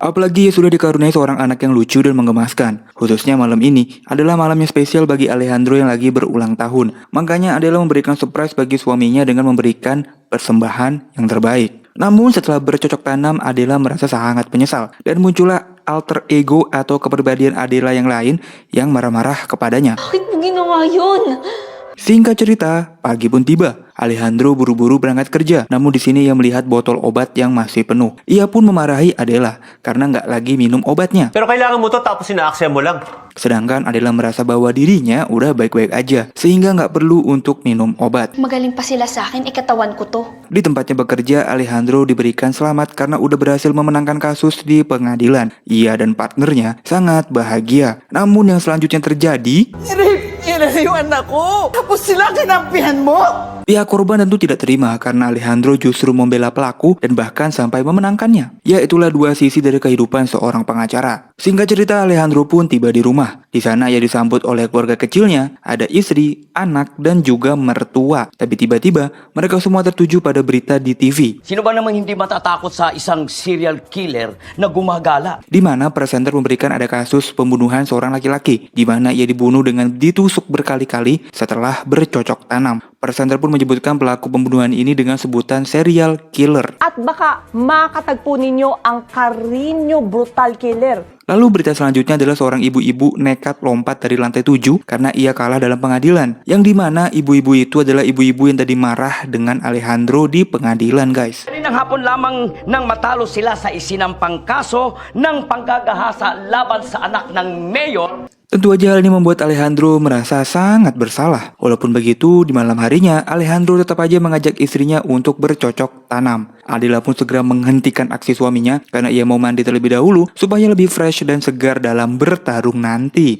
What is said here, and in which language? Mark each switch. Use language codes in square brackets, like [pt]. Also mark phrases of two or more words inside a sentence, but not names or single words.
[id] Apalagi ia sudah dikaruniai seorang anak yang lucu dan menggemaskan. Khususnya malam ini adalah malam yang spesial bagi Alejandro yang lagi berulang tahun. Makanya Adela memberikan surprise bagi suaminya dengan memberikan persembahan yang terbaik. Namun setelah bercocok tanam, Adela merasa sangat menyesal dan muncullah [en] alter ego [id] atau kepribadian Adela yang lain yang marah-marah kepadanya. [tl] Bakit mo ginawa yun? [id] Singkat cerita, pagi pun tiba. Alejandro buru-buru berangkat kerja, namun di sini ia melihat botol obat yang masih penuh. Ia pun memarahi Adela karena nggak lagi minum obatnya. [tl] Pero kailangan mo to tapos sinaaksaya mo lang. [id] Sedangkan Adela merasa bahwa dirinya udah baik-baik aja, sehingga nggak perlu untuk minum obat. [tl] Magaling pa sila sa akin, ikatawan ko to. [id] Di tempatnya bekerja, Alejandro diberikan selamat karena udah berhasil memenangkan kasus di pengadilan. Ia dan partnernya sangat bahagia. Namun yang selanjutnya terjadi... [tl] Rape yung anak ko! Tapos sila kinampihan mo! [id] Pihak korban tentu tidak terima karena Alejandro justru membela pelaku dan bahkan sampai memenangkannya. Ya, itulah dua sisi dari kehidupan seorang pengacara. Singkat cerita, Alejandro pun tiba di rumah. Di sana ia disambut oleh keluarga kecilnya, ada istri, anak, dan juga mertua. Tapi tiba-tiba mereka semua tertuju pada berita di TV. [tl] Sino ba namang hindi matatakot sa isang [en] serial killer [tl] na gumagala? [id] Di mana presenter memberikan ada kasus pembunuhan seorang laki-laki, di mana ia dibunuh dengan ditusuk berkali-kali setelah bercocok tanam. Presenter pun menyebutkan pelaku pembunuhan ini dengan sebutan [en] serial killer. [tl] At baka makatagpo ninyo ang Carino Brutal Killer. [id] Lalu berita selanjutnya adalah seorang ibu-ibu nekat lompat dari lantai 7 karena ia kalah dalam pengadilan. Yang dimana ibu-ibu itu adalah ibu-ibu yang tadi marah dengan Alejandro di pengadilan, guys. [tl] Kaninang hapon lamang nang matalo sila sa isinampang kaso ng panggagahasa laban sa anak ng mayor. [id] Tentu aja hal ini membuat Alejandro merasa sangat bersalah. Walaupun begitu, di malam harinya Alejandro tetap aja mengajak istrinya untuk bercocok tanam. Adela pun segera menghentikan aksi suaminya karena ia mau mandi terlebih dahulu supaya lebih fresh dan segar dalam bertarung nanti.